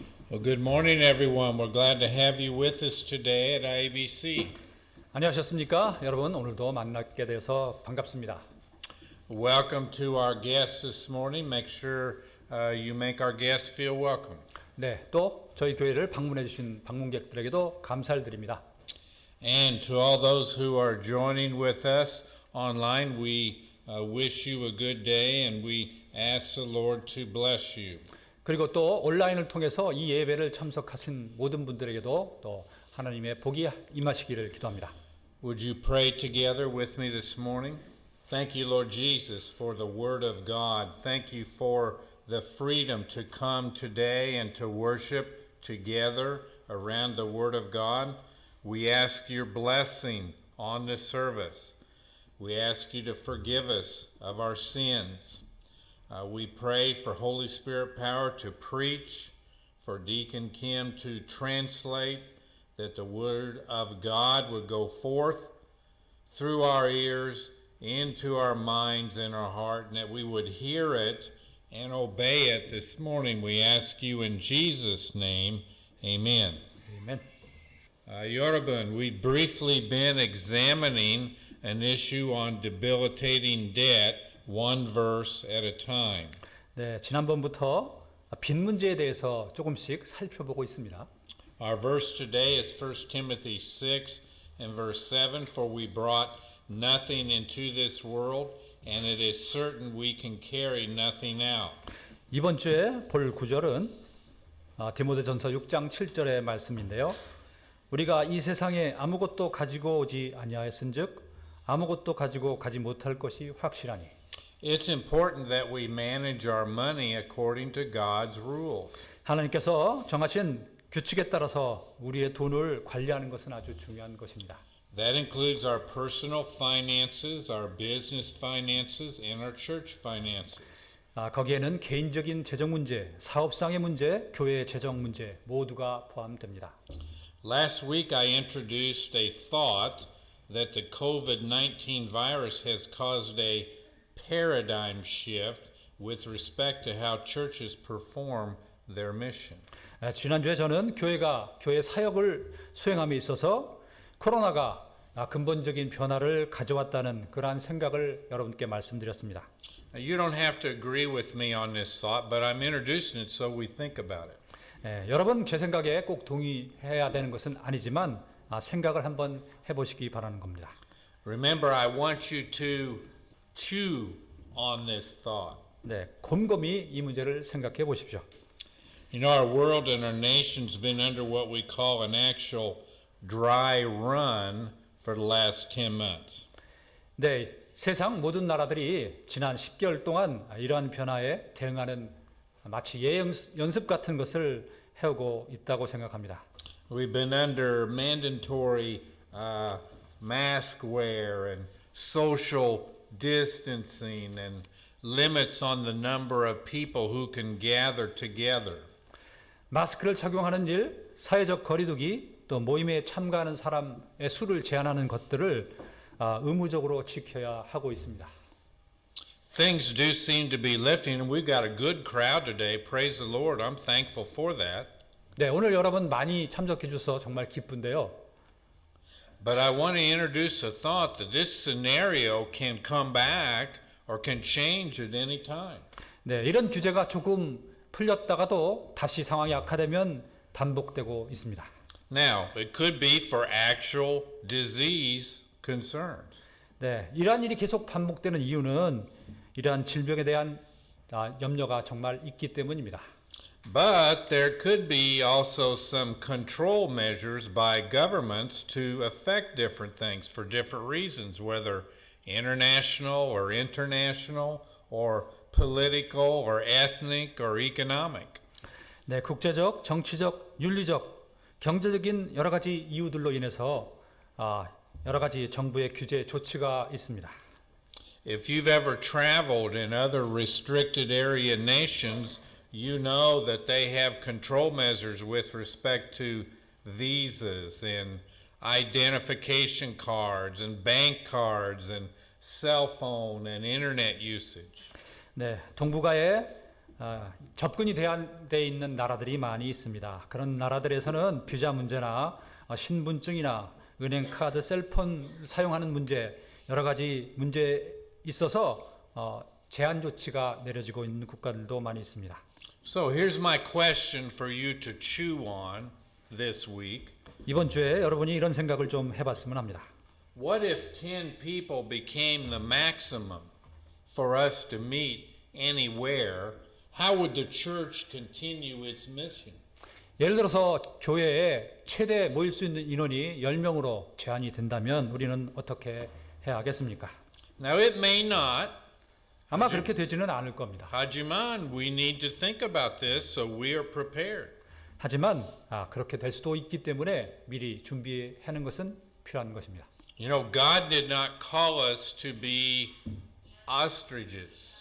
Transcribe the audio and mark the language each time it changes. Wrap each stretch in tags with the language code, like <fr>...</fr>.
<en>Well, good morning, everyone. We're glad to have you with us today at IABC.</en> <ko>안녕하셨습니까? 여러분, 오늘도 만나게 되어서 반갑습니다.</ko> <en>Welcome to our guests this morning. Make sure you make our guests feel welcome.</en> <ko>네, 또 저희 교회를 방문해 주신 방문객들에게도 감사를 드립니다.</ko> <en>And to all those who are joining with us online, we wish you a good day and we ask the Lord to bless you.</en> <ko>그리고 또 온라인을 통해서 이 예배를 참석하신 모든 분들에게도 또 하나님의 복이 임하시기를 기도합니다.</ko> <en>Would you pray together with me this morning? Thank you, Lord Jesus, for the Word of God. Thank you for the freedom to come today and to worship together around the Word of God. We ask your blessing on this service. We ask you to forgive us of our sins. We pray for Holy Spirit power to preach, for Deacon Kim to translate, that the Word of God would go forth through our ears, into our minds and our heart, and that we would hear it and obey it this morning. We ask you in Jesus' name, amen.</en> <ko>아멘. 여러분,</ko> <en>we've briefly been examining an issue on debilitating debt, one verse at a time.</en> <ko>네, 지난번부터 빚 문제에 대해서 조금씩 살펴보고 있습니다.</ko> <en>Our verse today is 1 Timothy 6 and verse 7, for we brought nothing into this world, and it is certain we can carry nothing out.</en> <ko>이번 주에 볼 구절은 디모데전서 6장 7절의 말씀인데요. 우리가 이 세상에 아무것도 가지고 오지 아니하였은즉 아무것도 가지고 가지 못할 것이 확실하니.</ko> <en>It's important that we manage our money according to God's rules.</en> <ko>하나님께서 정하신 규칙에 따라서 우리의 돈을 관리하는 것은 아주 중요한 것입니다.</ko> <en>That includes our personal finances, our business finances, and our church finances.</en> <ko>거기에는 개인적인 재정 문제, 사업상의 문제, 교회의 재정 문제 모두가 포함됩니다.</ko> <en>Last week I introduced a thought that the COVID-19 virus has caused a paradigm shift with respect to how churches perform their mission.</en> <ko>지난주에 저는 교회가 교회 사역을 수행함에 있어서 코로나가 근본적인 변화를 가져왔다는 그러한 생각을 여러분께 말씀드렸습니다.</ko> <en>You don't have to agree with me on this thought, but I'm introducing it so we think about it.</en> <ko>여러분 제 생각에 꼭 동의해야 되는 것은 아니지만 생각을 한번 해보시기 바라는 겁니다.</ko> <en>Remember, I want you to chew on this thought.</en> <ko>네, 곰곰이 이 문제를 생각해 보십시오.</ko> <en>You know, our world and our nation's been under what we call an actual dry run for the last 10 months.</en> <ko>네, 세상 모든 나라들이 지난 10개월 동안 이러한 변화에 대응하는 마치 연습 같은 것을 해오고 있다고 생각합니다.</ko> <en>We've been under mandatory mask wear and social distancing and limits on the number of people who can gather together.</en> <ko>마스크를 착용하는 일, 사회적 거리두기, 또 모임에 참가하는 사람의 수를 제한하는 것들을 의무적으로 지켜야 하고 있습니다.</ko> <en>Things do seem to be lifting, and we've got a good crowd today. Praise the Lord. I'm thankful for that.</en> <ko>네, 오늘 여러분 많이 참석해 주셔서 정말 기쁜데요.</ko> <en>But I want to introduce a thought that this scenario can come back or can change at any time.</en> <ko>네, 이런 규제가 조금 풀렸다가도 다시 상황이 악화되면 반복되고 있습니다.</ko> <en>Now, it could be for actual disease concerns.</en> <ko>네, 이러한 일이 계속 반복되는 이유는 이러한 질병에 대한 염려가 정말 있기 때문입니다.</ko> <en>But there could be also some control measures by governments to affect different things for different reasons, whether international or international or political or ethnic or economic.</en> <ko>네, 국제적, 정치적, 윤리적, 경제적인 여러 가지 이유들로 인해서 여러 가지 정부의 규제 조치가 있습니다.</ko> <en>If you've ever traveled in other restricted area nations, you know that they have control measures with respect to visas and identification cards and bank cards and cell phone and internet usage.</en> <ko>네, 동북아의 접근이 돼 있는 나라들이 많이 있습니다. 그런 나라들에서는 비자 문제나 신분증이나 은행 카드, 셀폰 사용하는 문제 여러 가지 문제 있어서 제한 조치가 내려지고 있는 국가들도 많이 있습니다.</ko> <en>So here's my question for you to chew on this week.</en> <ko>이번 주에 여러분이 이런 생각을 좀 해봤으면 합니다.</ko> <en>What if 10 people became the maximum for us to meet anywhere? How would the church continue its mission?</en> <ko>예를 들어서 교회에 최대 모일 수 있는 인원이 10명으로 제한이 된다면 우리는 어떻게 해야 하겠습니까?</ko> <en>Now it may not.</en> <ko>아마 그렇게 되지는 않을 겁니다. Hajiman,</ko> <en>we need to think about this so we are prepared.</en> <ko>하지만 그렇게 될 수도 있기 때문에 미리 준비하는 것은 필요한 것입니다.</ko> <en>You know, God did not call us to be ostriches.</en>